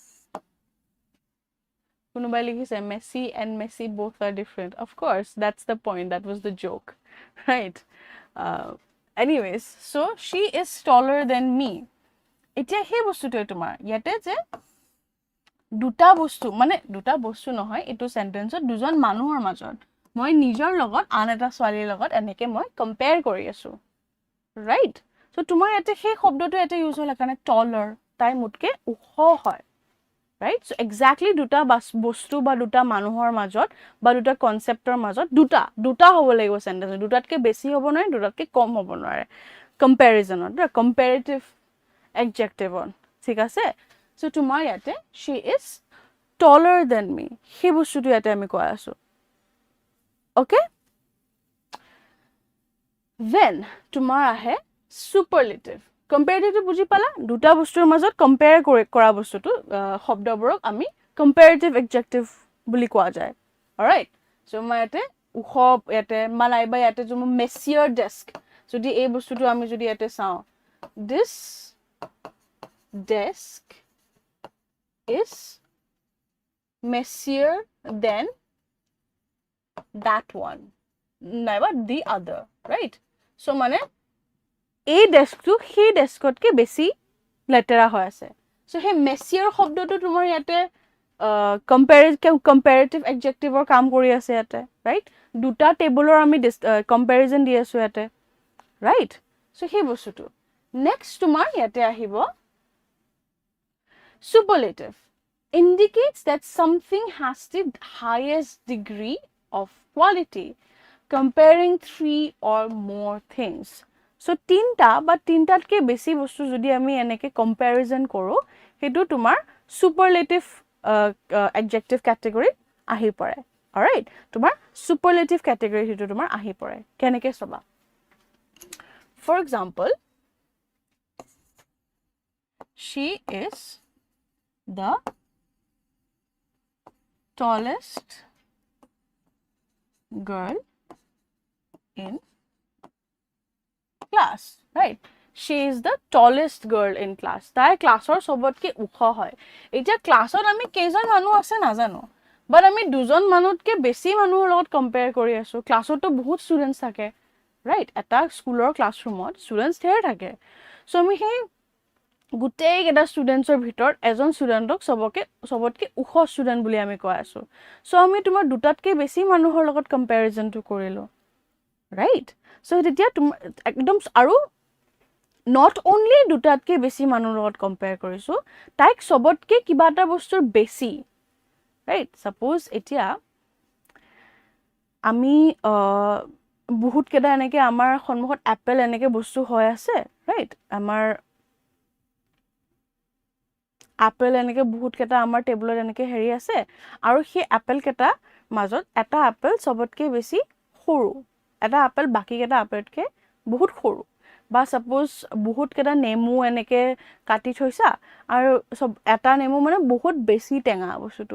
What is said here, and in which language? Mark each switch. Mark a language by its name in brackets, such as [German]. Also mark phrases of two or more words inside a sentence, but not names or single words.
[Assamese] কোনোবাই লিখিছে [English] Messi and Messi both are different. Of course, that's the point. That was the joke, right? Anyways, so she is taller than me. [Assamese] এতিয়া সেই বস্তুটোৱে তোমাৰ ইয়াতে যে দুটা বস্তু মানে দুটা বস্তু নহয়, এটো সেন্টেন্সত দুজন মানুহৰ মাজত মই নিজৰ লগত আন এটা ছোৱালীৰ লগত এনেকে মই কম্পেয়াৰ কৰি আছো, ৰাইট? সো তোমাৰ ইয়াতে সেই শব্দটো ইয়াতে ইউজ হল কাৰণে taller, তাই মুটকে ওখ হয়, right? [English] So exactly [Assamese] দুটা বস্তু বা দুটা মানুহৰ মাজত বা দুটা কনসেপ্টৰ মাজত দুটা হ'ব লাগিব সেন্টেন্স, দুটাতকে বেছি হ'ব নোৱাৰে, দুটাতকে কম হ'ব নোৱাৰে কম্পেৰিজনত, [English] comparative adjective [Assamese] on, ঠিক আছে? [English] So [Assamese] তোমাৰ ইয়াতে [English] she is taller than me, [Assamese] সেই বস্তুটো ইয়াতে আমি কৈ আছো, okay? Then তোমাৰ আহে superlative. Comparative বুজি পালা, দুটা বস্তুৰ মাজত কম্পেয়াৰ কৰা বস্তুটো শব্দবোৰক আমি [English] comparative adjective [Assamese] বুলি কোৱা যায়, alright? So মই ইয়াতে উখো ইয়াতে মালাইবা ইয়াতে তুমি [English] messier desk [Assamese] যদি এই বস্তুটো আমি যদি ইয়াতে চাওঁ this [English] desk is messier than that one নাইবা the other right so মানে [Assamese] এই ডেস্কটো সেই ডেস্কতকে বেছি লেটেৰা হৈ আছে so সেই মেচিয়াৰ শব্দটো তোমাৰ ইয়াতে [English] comparative adjectiveৰ [Assamese] কাম কৰি আছে ইয়াতে right দুটা টেবুলৰ আমি comparison দি আছো ইয়াতে right so সেই বস্তুটো next তোমাৰ ইয়াতে আহিব [English] superlative indicates that something has the highest degree of quality comparing 3 or more things so [Assamese] তিনটা বা তিনটাতকে বেছি বস্তু যদি আমি এনেকে comparison কৰো হেতু তোমাৰ [English] superlative adjective category [Assamese] আহি পৰে alright তোমাৰ [English] superlative category [Assamese] হেতু তোমাৰ আহি পৰে কেনেকে সবা [English] for example she is the tallest girl in class right she is the tallest girl in class [Assamese] তাই ক্লাছৰ সবতকে উখ হয় এতিয়া ক্লাছত আমি কেইজন মানুহ আছে নাজানো বাট আমি দুজন মানুহতকে বেছি মানুহৰ লগত কম্পেয়াৰ কৰি আছো ক্লাছতো বহুত ষ্টুডেন্টস থাকে ৰাইট এটা স্কুলৰ ক্লাছৰুমত ষ্টুডেন্টস ধেৰ থাকে সো আমি সেই গুটেই কেটা ষ্টুডেন্টছৰ ভিতৰত এজন ষ্টুডেন্টক সবতকে উখ ষ্টুডেন্ট বুলি আমি কৈ আছো সো আমি তোমাৰ দুটাতকে বেছি মানুহৰ লগত কম্পেৰিজনটো কৰিলো ৰাইট সো তেতিয়া তুমি একদম আৰু [English] not only [Assamese] দুটাতকে বেছি মানুহৰ লগত কম্পেয়াৰ কৰিছো তাইক সবতকে কিবা এটা বস্তুৰ বেছি ৰাইট সাপোজ এতিয়া আমি বহুত কেটা এনেকে আমাৰ সন্মুখত এপল এনেকে বস্তু হৈ আছে ৰাইট আমাৰ এপল এনেকে বহুত কেটা আমাৰ টেবুলত এনেকে হেৰি আছে আৰু সেই এপল কেটা মাজত এটা এপল সবতকে বেছি সৰু এটা এপল বাকি কেটা এপলতকে বহুত সৰু বা সাপোজ বহুত কেটা নেমু এনেকে কাটি থৈছা আৰু সব এটা নেমু মানে বহুত বেছি টেঙা বস্তুটো